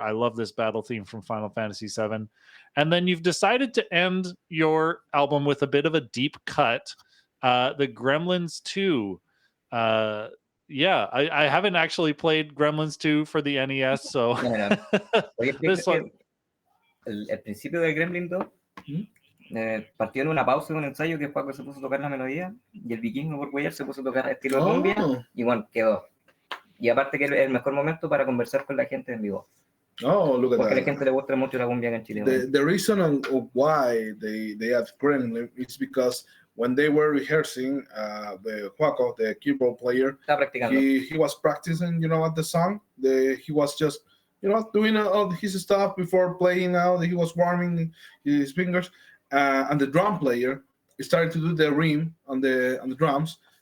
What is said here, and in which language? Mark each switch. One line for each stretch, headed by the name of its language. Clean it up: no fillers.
English: I love this battle theme from Final Fantasy VII. And then you've decided to end your album with a bit of a deep cut, the Gremlins 2. I haven't actually played Gremlins 2 for the NES, so this one.
Spanish: El principio del Gremlin 2 partió en una pausa de un ensayo que Paco se puso a tocar la melodía y el vikingo por huellar se puso a tocar estilo cumbia y bueno, quedó. Y aparte que es el mejor momento para conversar con la gente en vivo.
English: Oh, look at
Spanish: Porque
English: that.
Spanish: a la gente le gusta mucho la cumbia en Chile.
English: The reason of why they have Gremlin is because when they were rehearsing, the Juaco, the keyboard player, he was practicing, at the song. He was just, doing all his stuff before playing out. He was warming his fingers. And the drum player started to do the rim on the drums.